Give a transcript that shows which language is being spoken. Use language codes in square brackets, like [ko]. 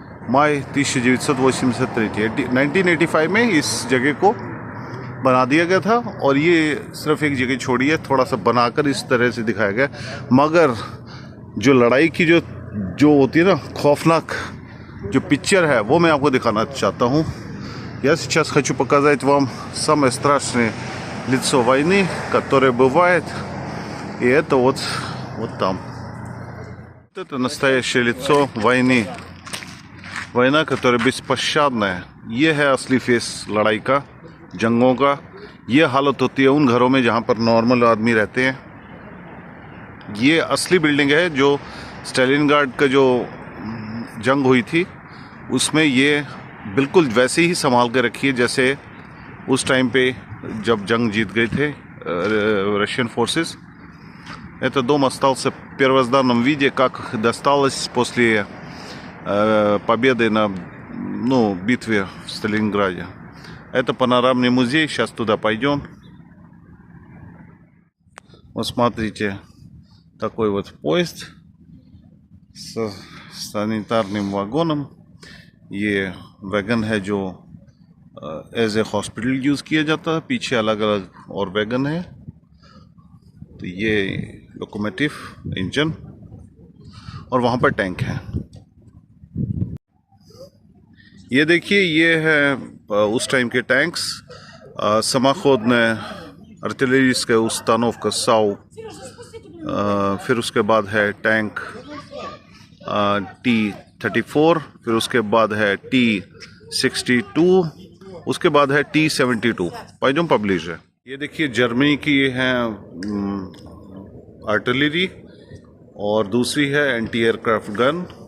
[hi] Май 1983, 1985 में इस जगह को बना दिया गया था। और ये सिर्फ एक जगह छोड़ी है, थोड़ा सा बनाकर इस तरह से दिखाया गया। मगर जो लड़ाई की जो होती है ना, खौफनाक जो पिक्चर है, वो मैं आपको दिखाना चाहता हूँ। [ru] Я сейчас хочу показать вам самое страшное лицо войны, которое бывает. И это вот там. Вот это настоящее лицо войны. वैना которая беспощадная। [hi] ये है असली फेस लड़ाई का, जंगों का। ये हालत होती है उन घरों में जहाँ पर नॉर्मल आदमी रहते हैं। ये असली बिल्डिंग है जो स्टालिनग्राड का जो जंग हुई थी उसमें ये बिल्कुल वैसे ही संभाल के रखी है जैसे उस टाइम पे जब जंग जीत गए थे [en] Russian forces. [ru] Это дом остался в первозданном виде, как досталось после победы на битве в Сталинграде. Это панорамный музей, сейчас туда пойдем. Вот смотрите, такой вот поезд с санитарным вагоном. [hi] ये वैगन है जो एज ए हॉस्पिटल यूज़ किया जाता है। पीछे अलग अलग और वैगन है। तो ये लोकोमोटिव इंजन और वहाँ पर टैंक है। ये देखिए, ये है उस टाइम के टैंक्स। [ru] самоходная артиллерийская установка САУ। [hi] फिर उसके बाद है टैंक T-34, फिर उसके बाद है T-62, उसके बाद है T-72। पाइजोम पब्लिश है। ये देखिए, जर्मनी की है आर्टिलरी और दूसरी है एंटी एयरक्राफ्ट गन।